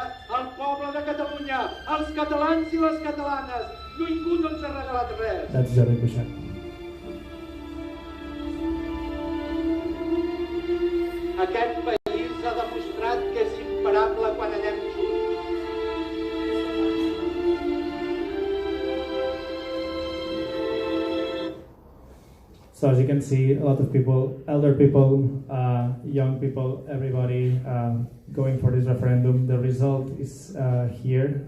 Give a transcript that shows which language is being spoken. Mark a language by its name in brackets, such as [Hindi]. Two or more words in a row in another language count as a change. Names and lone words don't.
[Catalan] El poble de Catalunya, els catalans i les catalanes. Ningú no ens ha regalat res. [English] That's Jordi Cuixart. [Catalan] Aquest país ha demostrat que és imparable quan anem junts. [English] So as you can see, a lot of people, elder people, young people, everybody going for this referendum. The result is here.